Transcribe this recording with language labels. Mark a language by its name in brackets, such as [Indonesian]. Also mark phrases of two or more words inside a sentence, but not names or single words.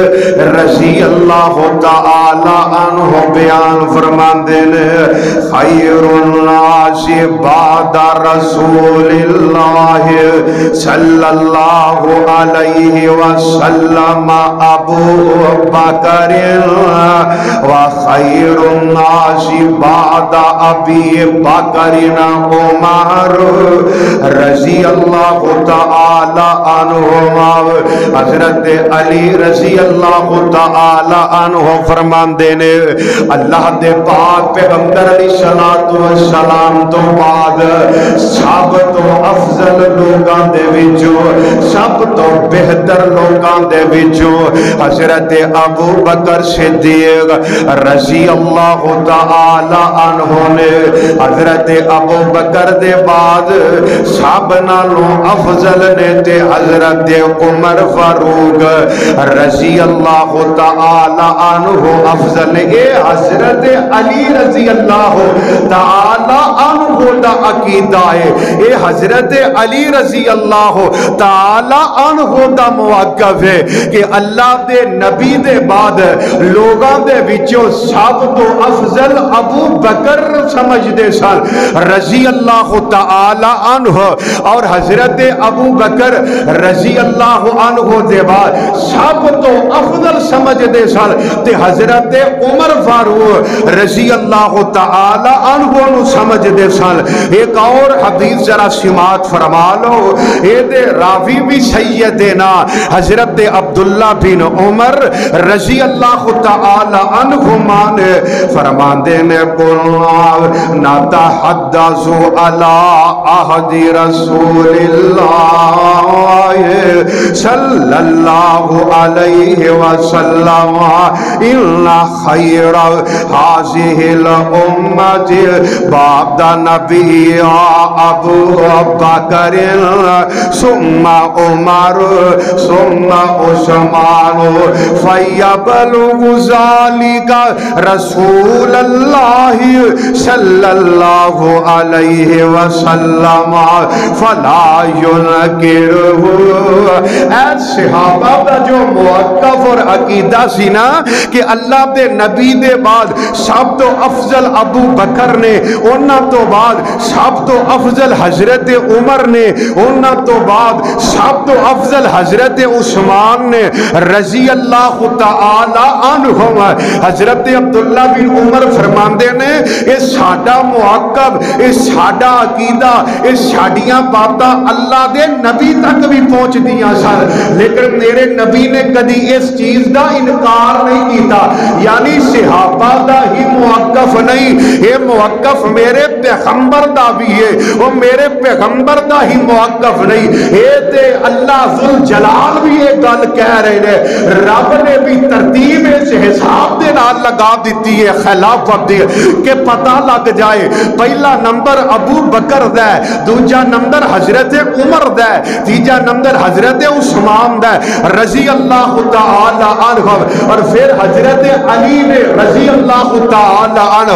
[Arabic] رضی اللہ تعالی عنہ [Punjabi] بیان فرمان دینے [Arabic] خیر الناس بعد رسول اللہ صلی اللہ علیہ وسلم ابو بکر وخیر الناس بعد ابی بکر عمر رضی اللہ تعالی عنہما۔ [Punjabi] حضرت علی رضی اللہ تعالی عنہ فرماندے نے اللہ دے پاک پیغمبر علیہ السلام تو بعد سب تو افضل لوگاں دے وچوں سب تو بہتر لوگاں دے وچوں حضرت ابو بکر صدیق رضی اللہ تعالی عنہ نے حضرت ابو بکر دے بعد سب نالوں افضل نے تے حضرت عمر فاروق رضی اللہ تعالی عنہ افضل اے حضرت علی رضی اللہ تعالی عنہ دا عقیدہ ہے، اے حضرت علی رضی اللہ تعالی عنہ دا موقف ہے کہ اللہ دے نبی دے بعد لوگاں دے وچوں سب تو افضل ابو بکر سمجھ دے سن رضی اللہ تعالی عنہ، اور حضرت ابو بکر رضی اللہ عنہ دے بعد سب تو افضل سمجھ دے سن تے حضرت عمر فاروق رضی اللہ تعالی عنہ نو سمجھ دے سن۔ ایک اور حدیث ذرا سماعت فرما لو، اے دے راوی بھی سیدنا حضرت عبداللہ بن عمر رضی اللہ تعالی عنہما نے فرماندے نے [Arabic] قلنا نتحدث علی عہد رسول اللہ صلی اللہ علیہ وسلم ان خیر هذه الامت بعد نبی ابو بکر ثم عمر ثم عثمان فیبلغ ذلك رسول اللہ صلی اللہ علیہ وسلم فلا ينکرہ۔ [Punjabi] اے صحابہ دا جو موقف اور عقیدہ سی نا کہ اللہ دے نبی دے بعد سب تو افضل ابو بکر نے، انہاں تو بعد سب تو افضل حضرت عمر نے، انہاں تو بعد سب تو افضل حضرت عثمان نے رضی اللہ تعالی عنہم۔ حضرت عبداللہ بن عمر فرماندے نے اے ساڈا موقف، اے ساڈا عقیدہ، اے ساڈیاں باتاں اللہ دے نبی تک بھی پہنچ دیاں سن، لیکن میرے نبی نے کدی اس چیز دا انکار نہیں کیتا، یعنی صحابہ دا ہی موقف نہیں، یہ موقف میرے پیغمبر دا بھی ہے، وہ میرے پیغمبر دا ہی موقف نہیں، اے تے اللہ ذوالجلال بھی یہ گل کہہ رہے ہیں، رب نے بھی ترتیب اس حساب دے نال لگا دیتی ہے خلافت دی کہ پتہ لگ جائے پہلا نمبر ابو بکر دا ہے، دوجا نمبر حضرت عمر دا ہے، تیجا نمبر حضرت عثمان دا ہے رضی اللہ تعالی عنہ، اور پھر حضرت علی نے رضی اللہ تعالی عنہ۔